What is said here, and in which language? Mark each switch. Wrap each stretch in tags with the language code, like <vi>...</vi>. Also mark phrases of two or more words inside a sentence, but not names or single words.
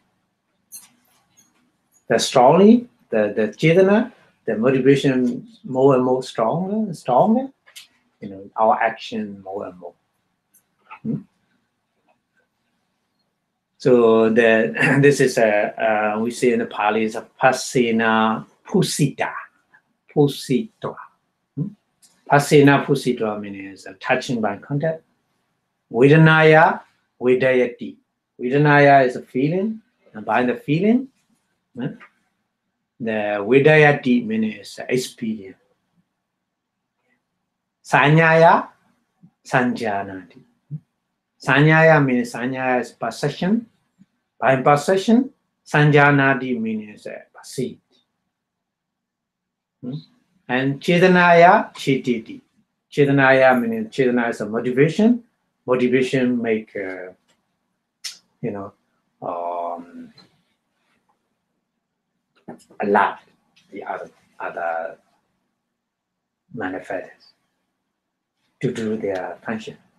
<en>The strongly, the chetana, the motivation more and more stronger, our action more and more. So this is we say in the Pali is a</en> <pi>pasena pusita. Pusita. Pasena pusita</pi> <en>means touching by contact.</en> <pi>Vedanaya, vedayati.</pi> <en>Vedanaya is a feeling, and by the feeling, the vedayati means experience.</en> <pi>Sanyaya, sanjanati.</pi> <en>Sanyaya means sanyaya is possession. By possession, sanjanati means perceived.</en> <pi>And chetanaya, chititi.</pi> <en>Chetanaya means chetana is a motivation. Motivation make alive the other manifestors to do their function.</en>